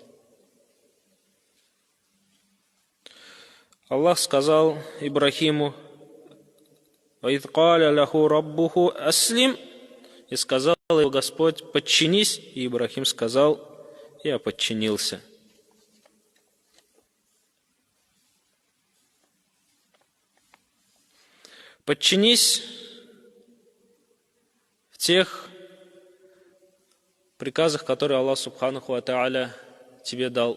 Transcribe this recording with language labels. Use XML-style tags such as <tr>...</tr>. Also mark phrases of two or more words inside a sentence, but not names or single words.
<ru>Аллах сказал Ибрахиму:</ru> <ar>«وإذ قال له ربه أسلم»,</ar> <ru>и сказал его Господь: «Подчинись», и Ибрахим сказал: «Я подчинился». Подчинись в тех приказах, которые Аллах</ru> <ar>سبحانه وتعالى</ar> <ru>тебе дал.</ru>